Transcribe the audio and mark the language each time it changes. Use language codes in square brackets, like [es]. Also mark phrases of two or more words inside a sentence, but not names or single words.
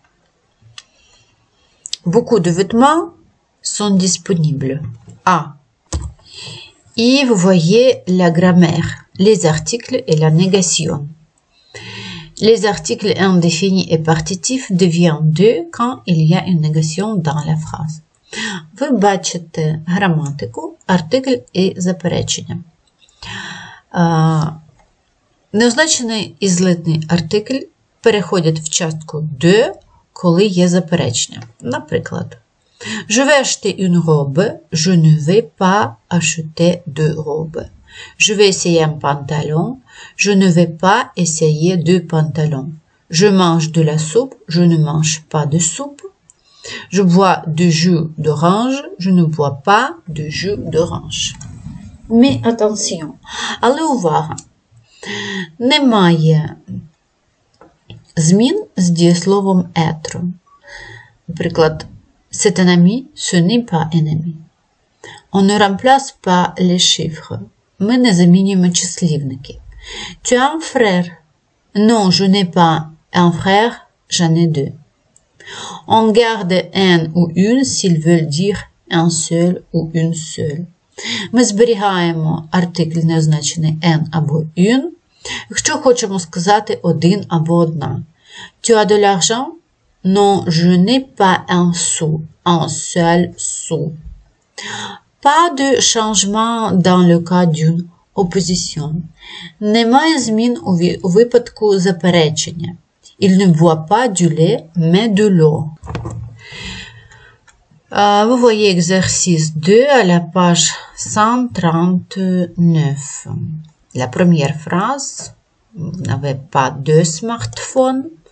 [fr] Beaucoup de vêtements sont disponibles. A. Et vous voyez la grammaire, les articles et la négation. Les articles indéfinis et partitifs deviennent deux quand il y a une négation dans la phrase. [uk] Ви бачите граматику, артикль і заперечення. Неозначений і злитний артикль переходять в частку de, коли є заперечення. Наприклад, [fr] Je vais acheter une robe, je ne vais pas acheter de robe. Je vais essayer un pantalon, je ne vais pas essayer de pantalon. Je mange de la soupe, je ne mange pas de soupe. Je bois du jus d'orange, je ne bois pas de jus d'orange. Mais attention, [uk] але увага, немає змін з дієсловом être. Наприклад, [fr] c'est un ami, ce n'est pas un ami. On ne remplace pas les chiffres. [uk] Ми не замінюємо числівники. [fr] Tu as un frère? Non, je n'ai pas un frère, j'en ai deux. On garde un ou une s'ils veulent dire un seul ou une seule. [uk] Ми зберігаємо артикль неозначений un або une, якщо хочемо сказати один або одна. [fr] Tu as de l'argent? Non, je n'ai pas un sou, un seul sou. Pas de changement dans le cas d'une opposition. [uk] Немає змін у випадку заперечення. [fr] Il ne boit pas du lait, mais de l'eau. Vous voyez exercice 2 à la page 139. La première phrase, vous n'avez pas de smartphone.